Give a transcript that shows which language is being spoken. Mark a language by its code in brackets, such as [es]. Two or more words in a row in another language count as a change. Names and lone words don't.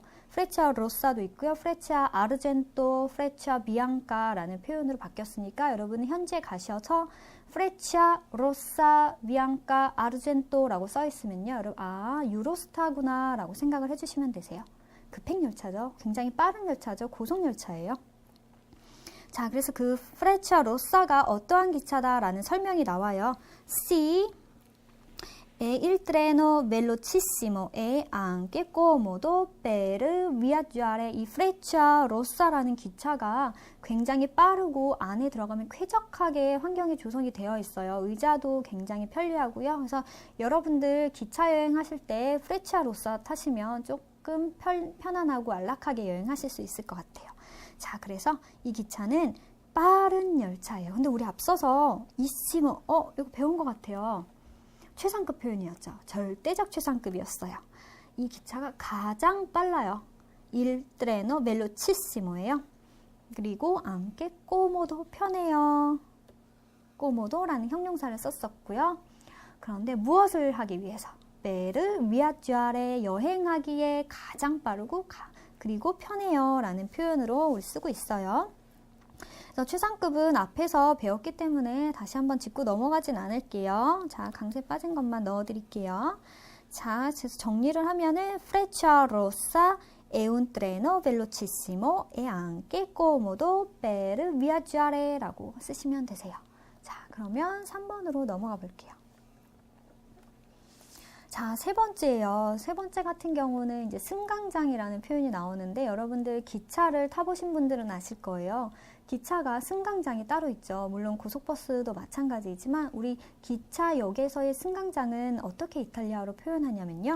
[ko] 프레치아 로사도 있고요. 프레치아 아르젠토, 프레치아 비앙카라는 표현으로 바뀌었으니까 여러분 현재 가셔서 프레치아 로사, 비앙카, 아르젠토라고 써 있으면요. 여러분 아 유로스타구나 라고 생각을 해주시면 되세요. 급행열차죠. 굉장히 빠른 열차죠. 고속열차예요. 자, 그래서 그 프레치아 로사가 어떠한 기차다라는 설명이 나와요. [it] C E il treno velocissimo è anche comodo per viaggiare. [ko] 이 Freccia Rossa라는 기차가 굉장히 빠르고 안에 들어가면 쾌적하게 환경이 조성이 되어 있어요. 의자도 굉장히 편리하고요. 그래서 여러분들 기차 여행하실 때 Freccia Rossa 타시면 조금 편안하고 안락하게 여행하실 수 있을 것 같아요. 자, 그래서 이 기차는 빠른 열차예요. 근데 우리 앞서서 이시모, 이거 배운 것 같아요. 최상급 표현이었죠. 절대적 최상급이었어요. 이 기차가 가장 빨라요. [it] Il treno velocissimo예요. 그리고 anche comodo, [ko] 편해요. comodo라는 형용사를 썼었고요. 그런데 무엇을 하기 위해서? [it] per viaggiare, [ko] 여행하기에 가장 빠르고 그리고 편해요 라는 표현으로 우리 쓰고 있어요. 그래서 최상급은 앞에서 배웠기 때문에 다시 한번 짚고 넘어가진 않을게요. 자, 강세 빠진 것만 넣어드릴게요. 자, 그래서 정리를 하면은 [it] Freccia Rossa è un treno velocissimo e anche comodo per viaggiare [ko] 라고 쓰시면 되세요. 자, 그러면 3번으로 넘어가 볼게요. 자, 세 번째예요. 세 번째 같은 경우는 이제 승강장이라는 표현이 나오는데 여러분들 기차를 타보신 분들은 아실 거예요. 기차가 승강장이 따로 있죠. 물론 고속버스도 마찬가지이지만 우리 기차역에서의 승강장은 어떻게 이탈리아어로 표현하냐면요.